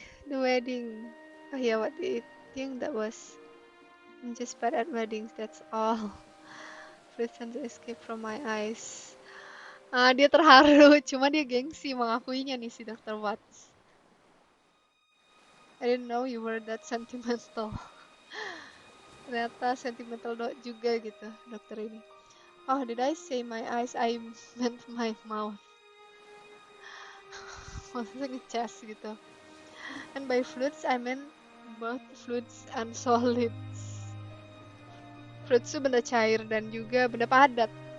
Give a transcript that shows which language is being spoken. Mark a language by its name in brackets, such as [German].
[English] The wedding. Oh yeah, what do you think that was? I'm just bad at weddings, that's all. Please tend to escape from my eyes. [Indonesian] Dia terharu, cuma dia gengsi mengakuinya nih si Dr. Watts. [English] I didn't know you were that sentimental. [Indonesian] Ternyata sentimental juga gitu, dokter ini. [English] Oh, did I say my eyes? I meant my mouth. [Indonesian] Maksudnya ngecas gitu. [English] And by fluids, I meant both fluids and solids. [Indonesian] Fluids itu benda cair dan juga benda padat.